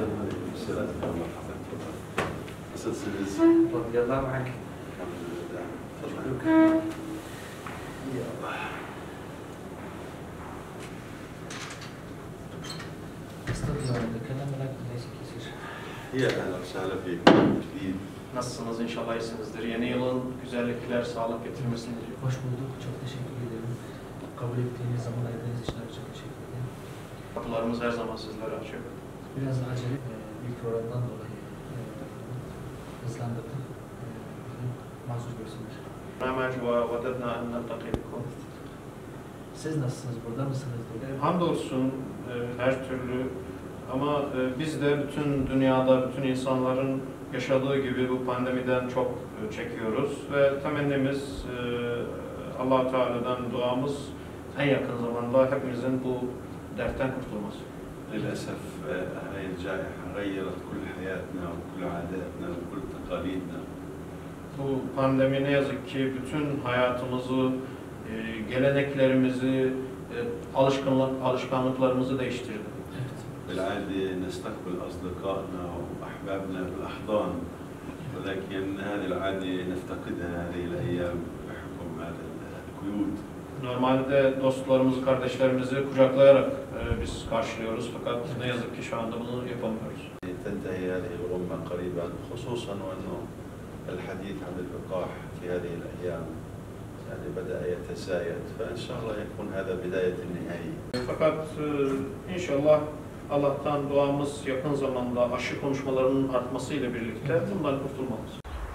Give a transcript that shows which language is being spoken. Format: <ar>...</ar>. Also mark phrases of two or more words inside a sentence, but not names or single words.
<ar>السلام مرحبا. أسد سدس. رضي الله عنك. الحمد لله. تفضل. يا الله. استطيع أن أتكلم لكن ليس كثير. يا أهلا وسهلا فيكم من جديد.</ar> <tr>Nasılsınız? İnşallah iyisinizdir. Yeni yılın güzellikler, sağlık getirmesini diliyorum. Hoş bulduk. Çok teşekkür ederim. Kabul ettiğiniz, zaman ayırdığınız için çok teşekkür ederim. Kapılarımız her zaman sizlere açık. Biraz acele bir programdan dolayı hızlandırdım. Mazur görsünler.</tr> <ar>مرحبا وودنا أن نلتقي بكم.</ar> <tr>Siz nasılsınız? Burada mısınız? Hamdolsun her türlü ama biz de bütün dünyada, bütün insanların yaşadığı gibi bu pandemiden çok çekiyoruz ve temennimiz Allah-u Teala'dan duamız en yakın zamanda hepimizin bu dertten kurtulması.</tr> <ar>للأسف هاي الجائحة غيرت كل حياتنا وكل عاداتنا وكل تقاليدنا.</ar> <tr>Bu pandemi ne yazık ki bütün hayatımızı, geleneklerimizi, alışkanlıklarımızı değiştirdi.</tr> <ar>بالعادة نستقبل أصدقائنا وأحبابنا بالأحضان، ولكن هذه العادة نفتقدها هذه الأيام بحكم هذا القيود.</ar> <tr>Normalde dostlarımızı, kardeşlerimizi kucaklayarak biz karşılıyoruz fakat ne yazık ki şu anda bunu yapamıyoruz.</tr> <ar>تنتهي هذه الغمة قريبا، خصوصا وأنه الحديث عن اللقاح في هذه الأيام يعني بدأ يتزايد، فإن شاء الله يكون هذا بداية النهاية.</ar> <tr>Fakat inşallah Allah'tan duamız yakın zamanda aşı konuşmalarının artmasıyla birlikte bundan kurtulmamız.</tr>